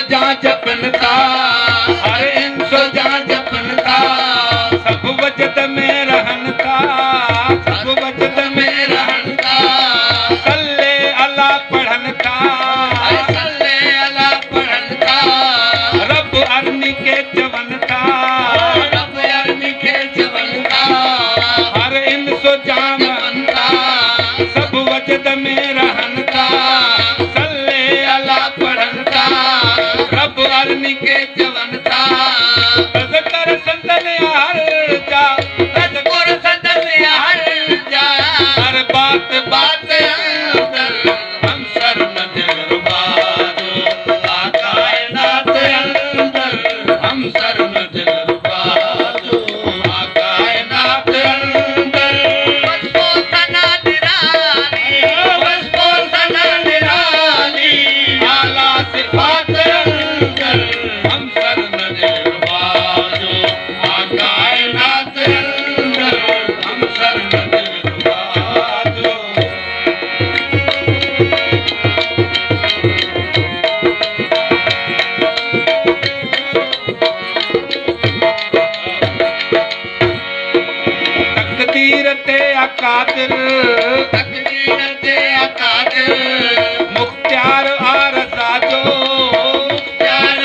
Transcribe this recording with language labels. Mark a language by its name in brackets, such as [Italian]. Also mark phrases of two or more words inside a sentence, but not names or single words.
[Sindhi] जहाँ जपन था, हर इंसो जहाँ जपन था, सब वजद में रहन था, सब वजद में रहन था, [Arabic] صلّ على [Sindhi] पढ़न था, [Arabic] صلّ على [Sindhi] पढ़न था, [Arabic] رب أرني [Sindhi] के जवन था, [Arabic] رب أرني [Sindhi] के जवन था, हर इंसो जहाँ जपन था, सब वजद में रहन था, [Arabic] صلّ على [Sindhi] पढ़न था, [Arabic] رب أرني [Sindhi] के जवन था, तज़कर संदन हर जा, तज़कर संदन हर जा, हर बात बात अंदर, हम सर न दिल रुबा जो कायनात अंदर, हम सर न दिल रुबा जो कायनात अंदर, बस वो सना निराली, बस वो सना निराली, आला सिफात अंदर, हम सर न दिल रुबा जो कायनात अंदर, हम सर न दिल रुबा जो। तकदीर ते अकादिर, तकदीर ते अकादिर, मुख्तियार आरज़ा जो, मुख्तियार